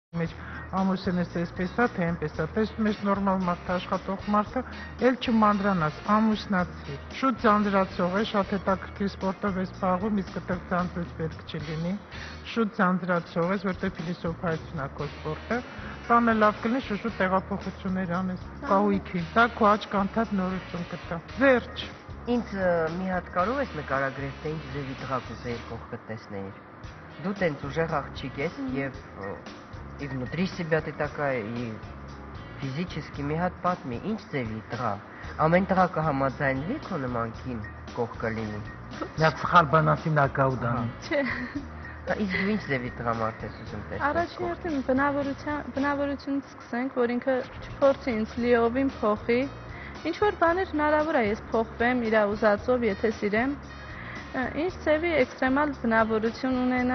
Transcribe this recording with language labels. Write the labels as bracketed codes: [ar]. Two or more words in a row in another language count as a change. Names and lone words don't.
[hy] մեջ ամուսինս էսպես է, թե այնպես է, տեսնում ես նորմալ մարդ աշխատող մարդը, էլ չմանրանաս, ամուսնացի, շուտ ձանձրացող է, շատ հետաքրքիր սպորտով ես զբաղվում, իսկ այդտեղ ձանձրույց պետք չլինի, շուտ ձանձրացող ես, որտեղ փիլիսոփայություն է քո սպորտը, տանը լավ կլինի, շուտ տեղափոխություններ անես, կահույքի, դա քո աչք անդադ նորություն կտա, վերջ։ Ինձ մի հատ կարող ես նկարագրել, թե ինչ ձևի տղա կուզեիր կողքդ տեսնեիր։ Դու տենց ուժեղ աղջիկ ես [ru] и внутри себя ты такая, и физически [hy] մի հատ պատմի, ինչ ձևի տղա։ Ամեն տղա կհամաձայնվի քո նման կին կողքը լինի։ Նա սխալ բան ասի, նա կաուդանի։ Չէ։ Իսկ դու ինչ ձևի տղա մարդ ես ուզում տեսնել։ Առաջին հերթին բնավորությունից սկսենք, որ ինքը չփորձի ինձ լիովին փոխի։ Ինչ որ բաներ հնարավոր է ես փոխվեմ իր ուզածով, եթե սիրեմ։ Ինչ ձևի էքստրեմալ բնավորություն ունենա։